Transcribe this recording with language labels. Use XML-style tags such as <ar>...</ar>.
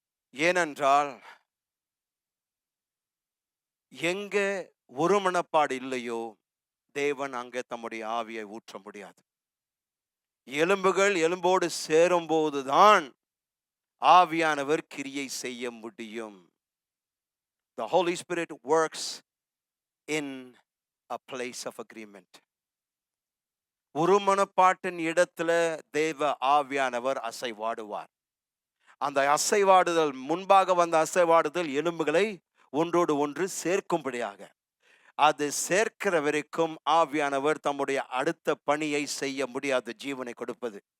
<ta>ஏனென்றால் எங்க ஒருமனப்பாடு இல்லையோ தேவன் அங்கே தம்முடைய ஆவியை ஊற்ற முடியாது. எலும்புகள் எலும்போடு சேரும் போதுதான் ஆவியானவர் கிரியை செய்ய முடியும்.</ta> <en>The Holy Spirit works in a place of agreement.</en> <ta>ஒருமனப்பாட்டின் இடத்துல தேவ ஆவியானவர் அசைவாடுவார். அந்த அசைவாடுதல், முன்பாக வந்த அசைவாடுதல் எலும்புகளை ஒன்றோடு ஒன்று சேர்க்கும்படியாக, அது சேர்க்கிற வரைக்கும் ஆவியானவர் தம்முடைய அடுத்த பணியை செய்ய முடியாது, ஜீவனை கொடுப்பது.</ta>